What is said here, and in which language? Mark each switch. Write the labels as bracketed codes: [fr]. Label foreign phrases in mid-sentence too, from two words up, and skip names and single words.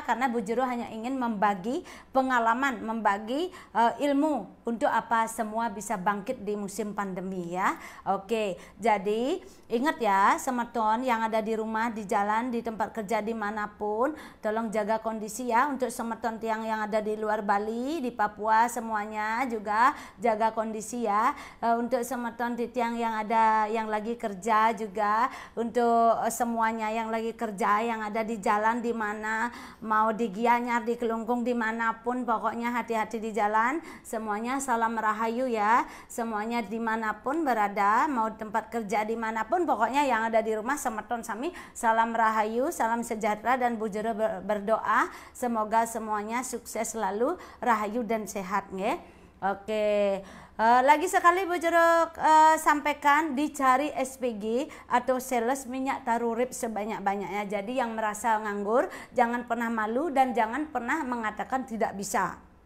[id] Karena Bu Jero hanya ingin membagi pengalaman, membagi ilmu untuk apa semua bisa bangkit di musim pandemi ya. Oke, jadi ingat ya semeton yang ada di rumah, di jalan, di tempat kerja dimanapun, tolong jaga kondisi ya. Untuk semeton yang ada di luar Bali, di Papua semuanya juga jaga kondisi ya. Untuk semeton tiang yang ada yang lagi kerja juga, untuk semuanya yang lagi kerja yang ada di jalan di mana mau di Gianyar, di Kelungkung, dimanapun pokoknya hati-hati di jalan. Semuanya salam rahayu ya, semuanya dimanapun berada, mau tempat kerja dimanapun pokoknya yang ada di rumah [ban] semeton sami [id] salam rahayu, salam sejahtera, dan Bu Jero berdoa semoga semuanya sukses selalu, rahayu dan sehat nggih. Oke. Lagi sekali Bu Jero sampaikan dicari SPG atau sales minyak tarurip sebanyak-banyaknya. Jadi yang merasa nganggur jangan pernah malu dan jangan pernah mengatakan tidak bisa.